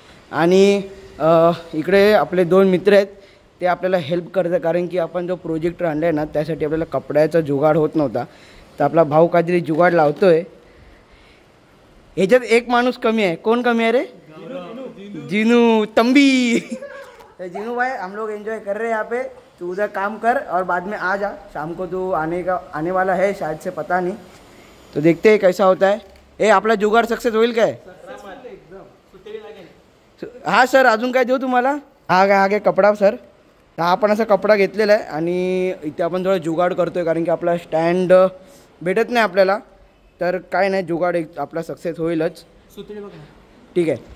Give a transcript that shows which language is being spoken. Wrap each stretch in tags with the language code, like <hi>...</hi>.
<mr>आणि इकडे आपले 2 मित्र आहेत, ते आपल्याला हेल्प करतात कारण की आपण जो प्रोजेक्टर आणला आहे ना त्यासाठी आपल्याला कपड्याचा जुगाड होत नव्हता. तर आपला भाऊ काहीतरी जुगाड लावतो आहे. ह्याच्यात एक माणूस कमी आहे. कोण कमी आहे रे? जीनू तंबी.</mr> <hi>तो जीनू भाई, हम लोग एंजॉय कर रहे हैं यहाँ पे. तू उधर काम कर और बाद में आ जा. शाम को तू आने वाला है शायद से, पता नहीं. तो देखते हैं कैसा होता है.</hi> <mr>ए आपला जुगाड सक्सेस होईल काय? हा सर, अजून काय देऊ तुम्हाला? हा घ्या कपडा सर. हा आपण असा कपडा घेतलेला आहे आणि इथे आपण थोडं जुगाड करतोय कारण की आपला स्टँड भेटत नाही आपल्याला. तर काय नाही, जुगाड एक आपला सक्सेस होईलच. ठीक आहे.</mr>